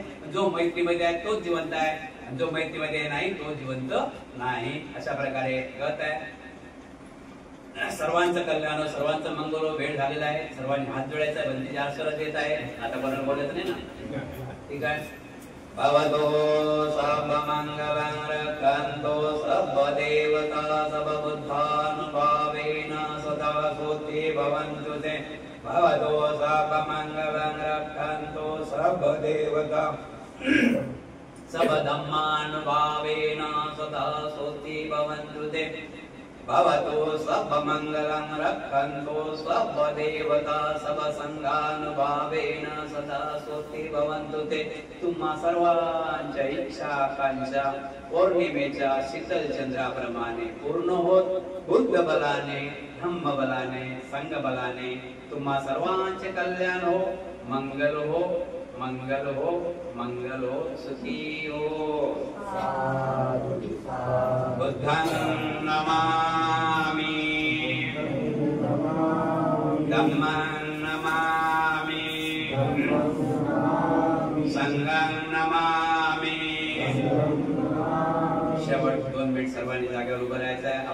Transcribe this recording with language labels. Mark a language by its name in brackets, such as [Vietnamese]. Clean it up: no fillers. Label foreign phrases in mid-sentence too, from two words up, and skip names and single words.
[Marathi] जो मैत्रीमध्ये आहे तोच जिवंत आहे, जो मैत्रीमध्ये नाही तो जिवंत नाही. अशा प्रकारे कळत आहे. सर्वांचं कल्याण, सर्वांचं मंगल. वेळ झालेला आहे, सर्वांनी हात जोडायचा आहे. बंदीचे आशीर्वाद देत आहे. आता कोणाला बोलायचं नाही ना, ठीक आहे. [Pali] भवतो सर्वमंगलं रक्षन्तु सर्वदेवता सर्वबुद्धानुभावेन सदा सुखी भवन्तु ते. भवतो सर्वमंगलं रक्षन्तु सर्वदेवता सर्वधर्मानुभावेन सदा सुखी भवन्तु ते. भवतो सर्वमंगलं रक्षन्तु सर्वदेवता सर्वसंगानुभावेन सदा सुखी भवन्तु ते. [Marathi] तुम्हा सर्वांच्या इच्छा आकांक्षा पौर्णिमेच्या शीतल चंद्राप्रमाणे पूर्ण होत, बुद्ध बलाने, धम्म बलाने, संघ बलाने तुम्हा सर्वांचे कल्याण हो, मंगल हो, मंगल हो, मंगल हो, सुखी हो. [Pali] बुद्धं नमामि, धम्मं नमामि, संघं नमामि. [Marathi] शेवट 2 मिनिट सर्वांनी जागेवर उभं राहायचं आहे.